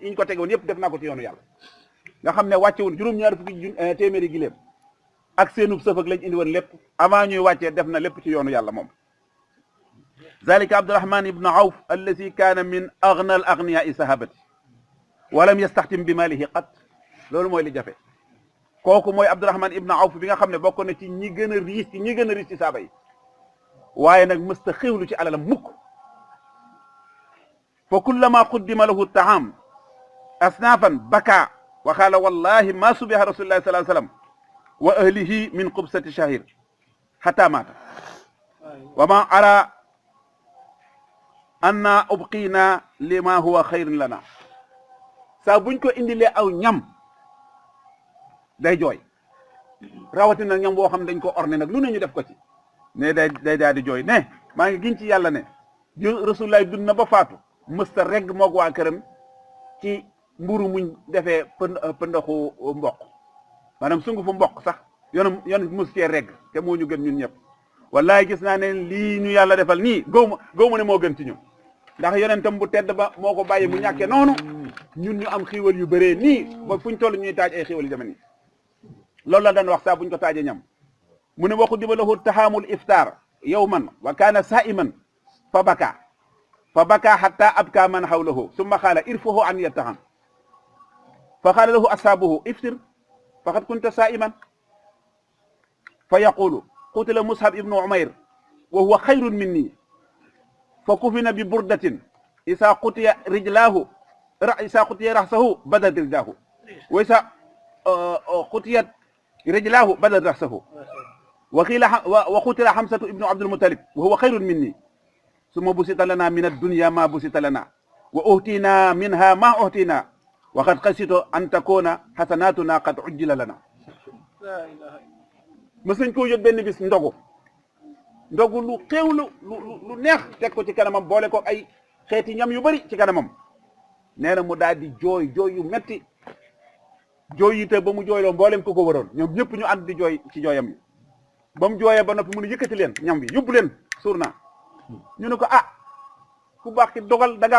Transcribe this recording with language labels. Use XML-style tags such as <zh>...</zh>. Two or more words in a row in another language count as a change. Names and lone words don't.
<wo>yi ñu ko tegoon yëpp def naa ko ci yoonu yàlla nga xam ne wàccewul juróom-ñaar fukki téeméeri gileem ak seenub sëf ak lañ indi woon lépp avant ñuy wàccee def na lépp ci yoonu yàlla moom zalika abdurahman ibnu awf</wo> <ar>الذي كان من أغنى الأغنياء الصحابة ولم يستمتع بماله قط</ar> <wo>loolu mooy li jafe kooku mooy abdurahman ibnu awf bi nga xam ne bokk na ci ñi gën a riis ci ñi gën a riis ci saaba yi waaye nag mësta xéwlu ci alalam mukk</wo> <ar>فكلما قدم له طعام أصنافا بكى وقال والله ما شبع رسول الله صلى الله عليه وسلم وأهله من خبز شعير حتى مات وما أرى أن أبقينا لما هو خير لنا</ar> <wo>saa buñ ko indilee aw ñam day jooy rawatina ñam boo xam dañ ko orné nag lu ne ñu def ko ci ne day daal di jooy ne maa ngi giñ ci yàlla ne rasulullah dund na ba faatu mësta regg moog waa këram ci mburu muñ defee pëndaxu mboq maanaam sungu fu mboq sax yoonu mës cee regg te moo ñu gën ñun ñëpp wallahi gis naa ne lii ñu yàlla defal nii góomu ne moo gën ci ñun ndax yonentam bu tedd ba moo ko bàyyi mu ñàkkee noonu ñun ñu am xiiwal yu bëree nii ba fuñ toll ñuy taaj ay xiiwal yu demee nii loolu la daan wax saa buñ ko taajee ñam mu ne</wo> <ar>وقرب له طعام الإفطار يوما وكان صائما فبكى حتى أبكى من حوله ثم قال ارفعوه أن يطعمه فقال له أصحابه أفطر فقد كنت صائما فيقول قتل مصعب بن عمير وهو خير مني فكفن ببردة إذا غطي رأسه بدت رجلاه وإذا غطيت رجلاه بدا رأسه وقتل حمزة بن عبد المطلب وهو خير مني ثم بسط لنا من الدنيا ما بسط لنا وأعطينا منها ما أعطينا وقد خشيت أن تكون حسناتنا قد عجلت لنا</ar> <wo>mës nañ koo yót benn bis ndogu lu xew lu neex teg ko ci kanamam boole ko ay xeeti ñam yu bari ci kanamam nee na mu daal di jooy yu metti jooy yi te ba mu jooyloo mboolem ko waroon ñoom ñëpp ñu ànd di jooy ci jooyam yi ba mu jooyee ba noppi mu ne yëkkati leen ñam bi yóbbu leen suur naa ñu ne ko ku baax ki dogal da ngaa</wo>